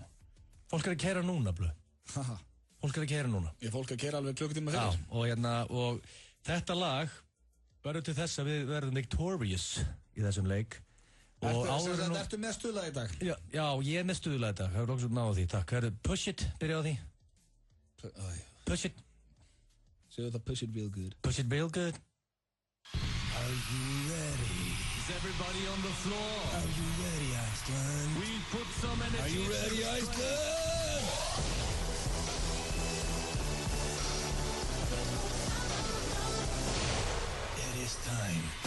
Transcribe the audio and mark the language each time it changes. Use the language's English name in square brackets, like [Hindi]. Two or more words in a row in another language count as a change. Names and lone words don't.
[Icelandic] Fólk er að keyra núna, Blö. Fólk er að keyra núna. Ég fólk að keyra alveg klukkutíma fyrir. Já, og þetta lag verður til þess að við verðum victorious í þessum leik. Ertu með stuðlag í dag? Já, ég er með stuðlag í dag. Það er okkur náðu því, takk. [English] Push it, [Icelandic] byrja á því. [English] Push it. [Icelandic] Segðu það [English] push it real good. Push it real good. Are you ready? Is everybody on the floor? Are you ready, Iceland? We put some energy. Are you ready, Iceland? It is time.